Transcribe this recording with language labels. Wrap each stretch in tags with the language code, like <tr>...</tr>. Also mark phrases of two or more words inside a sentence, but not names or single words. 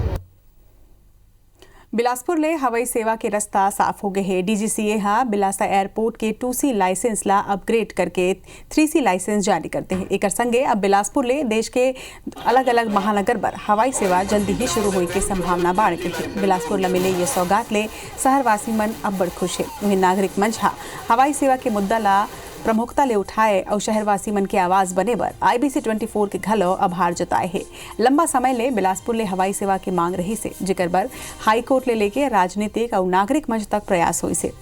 <hne>बिलासपुर ले हवाई सेवा के रास्ता साफ हो गए हैं। डीजीसीए हा बिलासा एयरपोर्ट के 2C लाइसेंस ला अपग्रेड करके 3C लाइसेंस जारी करते हैं। एक संगे अब बिलासपुर ले देश के अलग अलग महानगर पर हवाई सेवा जल्दी ही शुरू होने की संभावना बढ़ गई है। बिलासपुर ला मिले ये सौगात ले शहरवासी मन अब बड़ खुश है। वहीं नागरिक मंच हा हवाई सेवा के मुद्दा ला प्रमुखता ले उठाए और शहरवासी मन के आवाज बने बर IBC 24 के घलो आभार जताए है। लंबा समय ले बिलासपुर ले हवाई सेवा की मांग रही से, जेकर बर हाई कोर्ट ले लेके राजनीतिक और नागरिक मंच तक प्रयास हुई से।</hne>